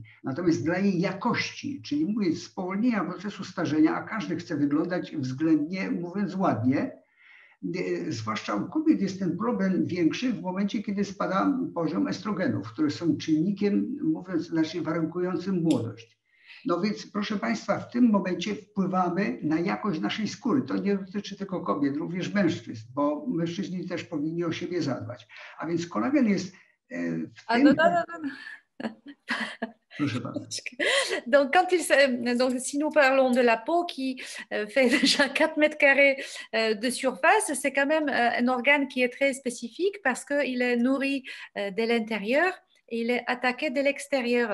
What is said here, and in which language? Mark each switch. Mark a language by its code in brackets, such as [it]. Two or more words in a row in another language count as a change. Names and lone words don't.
[pl] Natomiast dla jej jakości, czyli mówię spowolnienia procesu starzenia, a każdy chce wyglądać względnie, mówiąc ładnie, zwłaszcza u kobiet jest ten problem większy w momencie, kiedy spada poziom estrogenów, które są czynnikiem, mówiąc inaczej, warunkującym młodość. No więc proszę Państwa, w tym momencie wpływamy na jakość naszej skóry. To nie dotyczy tylko kobiet, również mężczyzn, bo mężczyźni też powinni o siebie zadbać. A więc kolagen jest w tym... [fr] Donc, donc, si nous parlons de la peau qui fait déjà 4 mètres carrés de surface, c'est quand même un organe qui est très spécifique parce qu'il est nourri de l'intérieur et il est attaqué de l'extérieur.